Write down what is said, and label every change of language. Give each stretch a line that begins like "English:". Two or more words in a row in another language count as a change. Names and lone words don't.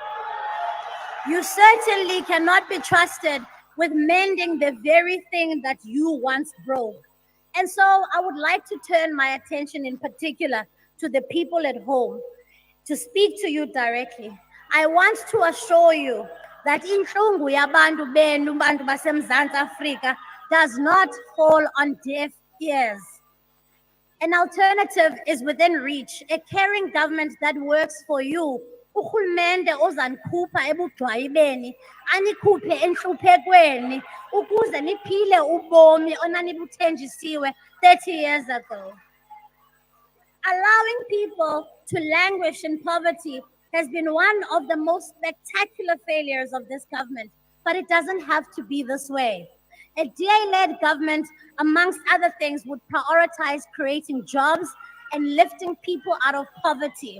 English: You certainly cannot be trusted with mending the very thing that you once broke. And so I would like to turn my attention in particular to the people at home, to speak to you directly. I want to assure you that
Xhosa: inhlungu yabantu benu bantu baseMzantsi Afrika
English: does not fall on deaf ears. An alternative is within reach, a caring government that works for you.
Xhosa: Urhulumente ozanikhupha ebugxwayibeni, anikhuphe enhluphekweni, ukuze niphile ubomi onanibuthenjisiwe
English: 30 years ago. Allowing people to languish in poverty has been one of the most spectacular failures of this government, but it doesn't have to be this way. A DA-led government, amongst other things, would prioritize creating jobs and lifting people out of poverty.